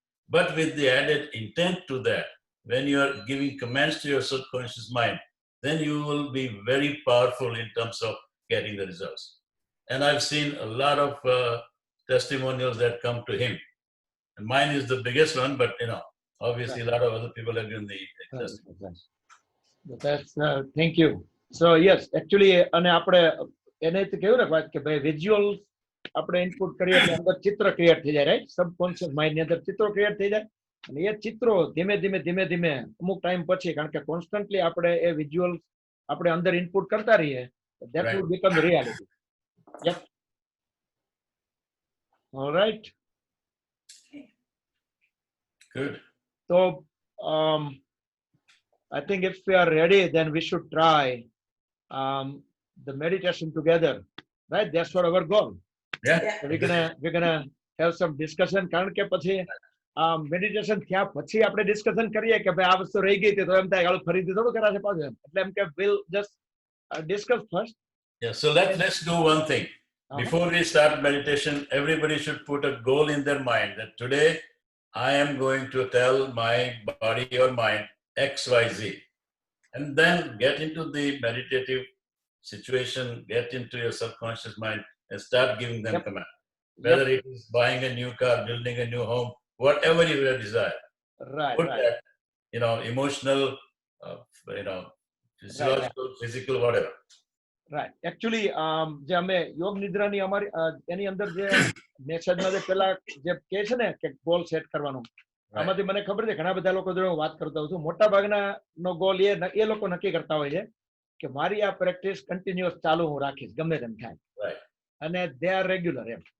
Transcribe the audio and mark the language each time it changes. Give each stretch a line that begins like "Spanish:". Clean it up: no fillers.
English: But with the added intent to that, when you are giving commands to your subconscious mind, then you will be very powerful in terms of getting the results. And I've seen a lot of testimonials that come to him. And mine is the biggest one, but obviously a lot of other people have given the testimony. That's thank you. So yes, actually
Gujarati: અને આપણે એને તો કેવું ને વાત કે ભાઈ visual આપણે ઇનપુટ કરીએ એટલે અંદર ચિત્ર ક્રિએટ થઈ જાય, રાઈટ? સબકોન્શિયસ માઇન્ડ ની અંદર ચિત્રો ક્રિએટ થઈ જાય અને એ ચિત્રો ધીમે ધીમે અમુક ટાઈમ પછી, કારણ કે કોન્સ્ટન્ટલી આપણે એ વિઝ્યુઅલ આપણે અંદર ઇનપુટ કરતા રહીએ,
English: that will become reality. Yep. All right. Good. So I think if we are ready, then we should try the meditation together, right? That's what our goal. Yeah. So we're gonna have some discussion.
Gujarati: કારણ કે પછી meditation થયા પછી આપણે discussion કરીએ કે ભાઈ આ વસ્તુ રહી ગઈ તો એમ થાય ફરીથી થોડું કરાશે પાછું, એટલે એમ કે
English: we'll just discuss first. Yeah. So let's do one thing. Before we start meditation, everybody should put a goal in their mind that today I am going to tell my body or mind XYZ, and then get into the meditative situation, get into your subconscious mind and start giving them command. Whether it is buying a new car, building a new home, whatever you desire. Put that, emotional, physiological, physical, whatever. Right.
Gujarati: Actually, જે અમે યોગ નિદ્રાની અમારી એની અંદર જે મેસેજમાં જે પેલા જે કહે છે ને કે ગોલ સેટ કરવાનો, આમાંથી મને ખબર છે ઘણા બધા લોકો જોડે હું વાત કરતો હોઉં છું, મોટા ભાગના નો ગોલ એ લોકો નક્કી કરતા હોય છે કે મારી આ પ્રેક્ટિસ કન્ટિન્યુઅસ ચાલુ હું રાખીશ ગમે તેમ થાય, અને
English: they are regular
Gujarati: એમ.